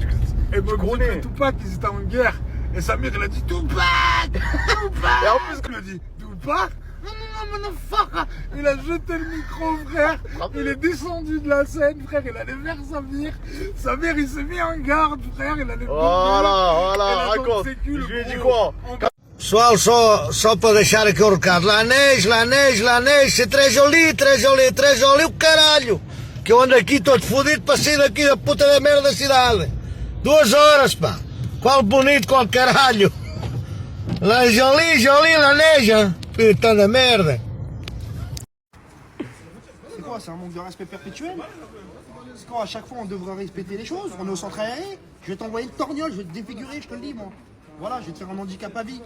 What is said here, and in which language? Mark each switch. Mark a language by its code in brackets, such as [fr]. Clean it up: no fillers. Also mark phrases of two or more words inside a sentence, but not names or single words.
[fr] Et moi je connais Tupac, ils étaient en guerre. Et Samir il a dit Tupac Tupac. Et en plus il a dit Tupac. Il a jeté le micro, frère. Il est descendu de la scène, frère. Il allait vers Samir. Samir, il s'est mis en garde, frère. Il allait. Voilà, raconte. Je lui ai dit quoi? [pt] Pessoal, só para deixar aqui o recado. [fr] La neige, c'est très joli, [pt] o caralho. Que eu ando aqui todo fodido para sair daqui da puta da merda da cidade. 2 horas, pá. Qual bonito, qual caralho. [fr] La jolie, la neige, hein. Putain de merde. C'est quoi, c'est un manque de respect perpétuel? C'est quoi, à chaque fois on devrait respecter les choses? On est au centre aéré? Je vais t'envoyer le torgnole, je vais te défigurer, je te le dis moi. Voilà, je vais te faire un handicap à vie.